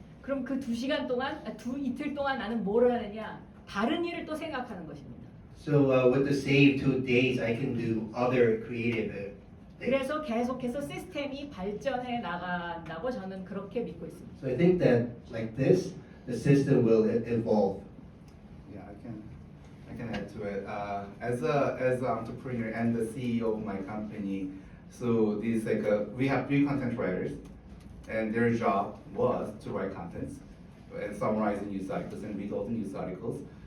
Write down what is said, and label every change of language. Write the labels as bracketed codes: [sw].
[ko] 그럼 그 이틀 동안 나는 뭘 하느냐? 다른 일을 또 생각하는 것입니다. [en] So with the save 2 days, I can do other creative things. [ko] 그래서 계속해서 시스템이 발전해 나간다고 저는 그렇게 믿고 있습니다. [en] So I think that like this, the system will evolve. Yeah, I can add to it. As an entrepreneur and the CEO of my company, so these we have 3 content writers, and their job was to write contents and summarize the news articles and read all the news articles.